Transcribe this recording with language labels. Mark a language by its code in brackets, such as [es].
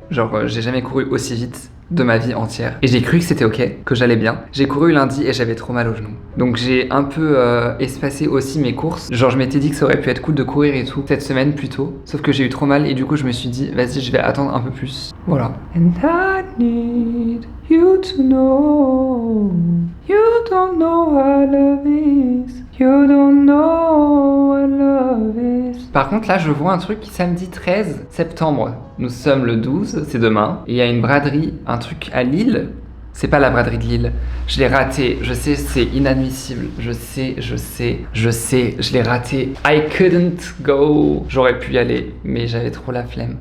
[fr] Genre, j'ai jamais couru aussi vite de ma vie entière. Et j'ai cru que c'était ok, que j'allais bien. J'ai couru lundi et j'avais trop mal aux genoux. Donc j'ai un peu espacé aussi mes courses. Genre je m'étais dit que ça aurait pu être cool de courir et tout cette semaine plus tôt. Sauf que j'ai eu trop mal et du coup je me suis dit vas-y je vais attendre un peu plus. Voilà. [en] And I need you to know you don't know what love is. You don't know what love is. [fr] Par contre là je vois un truc samedi 13 septembre. Nous sommes le 12, c'est demain. Et il y a une braderie, un truc à Lille. C'est pas la braderie de Lille. Je l'ai raté. Je sais, c'est inadmissible. Je sais, je l'ai raté. [en] I couldn't go. [fr] J'aurais pu y aller, mais j'avais trop la flemme.